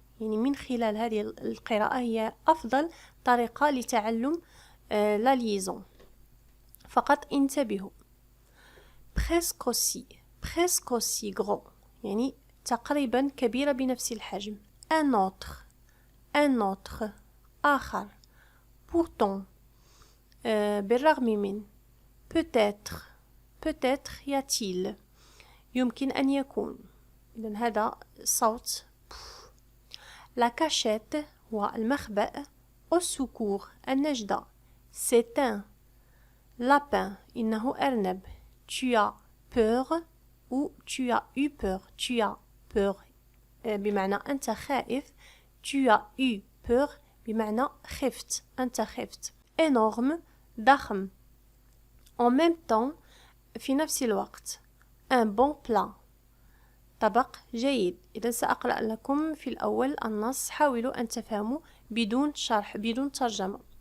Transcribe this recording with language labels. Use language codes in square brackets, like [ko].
[ar] يعني من خلال هذه القراءة هي أفضل طريقة لتعلم [fr] la liaison. [ar] فقط انتبهوا. [fr] presque aussi gros [ar] يعني تقريبا كبيرة بنفس الحجم. [fr] un autre [ar] آخر. [fr] pourtant [ar] بالرغم من. [fr] peut-être y a-t-il [ar] يمكن أن يكون. إذن هذا صوت. [fr] la cachette [ar] هو المخبأ. [fr] au secours [ar] النجدة. [fr] c'est un lapin [ar] إنه أرنب. [fr] tu as peur ou tu as eu peur. tu as peur [ar] بمعنى أنت خائف. [fr] tu as eu peur [ar] بمعنى خفت. أنت خفت. [fr] énorme [ar] ضخم. [fr] en même temps [ar] في نفس الوقت. [fr] un bon plat [ar] طبق جيد. إذا سأقرأ لكم في الأول النص، حاولوا أن تفهموا بدون شرح بدون ترجمة.